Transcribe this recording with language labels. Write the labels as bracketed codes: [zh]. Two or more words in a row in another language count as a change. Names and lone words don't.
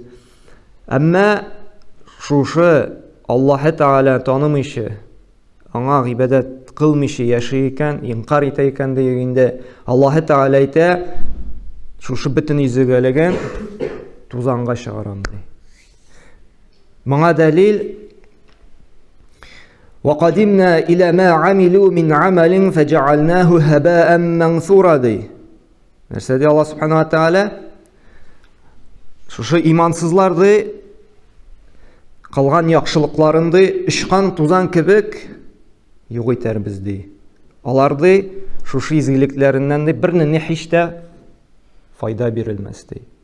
[tt] Әмма шушы Аллаһ Тәгалә танымыйча, аңа гыйбадәт кылмыйча яши икән, инкар итә икән дигәндә Аллаһ Тәгалә әйтә, шушы бөтен изгелеген тузанга чыгарам ди. Моңа дәлил [ar] وَقَدِمْنَا إِلَى مَا عَمِلُوا مِنْ عَمَلٍ فَجَعَلْنَاهُ هَبَاءً مَنْثُورًا ди. [tt] Нәрсә ди Аллаһ Субханаһу ва Тәгалә? Шушы имансызларды кылган яхшылыкларынды ычкан тузан кебек юк итәрбез ди. Аларды шушы изгелекләреннән дә берне һич тә файда бирелмәс ди.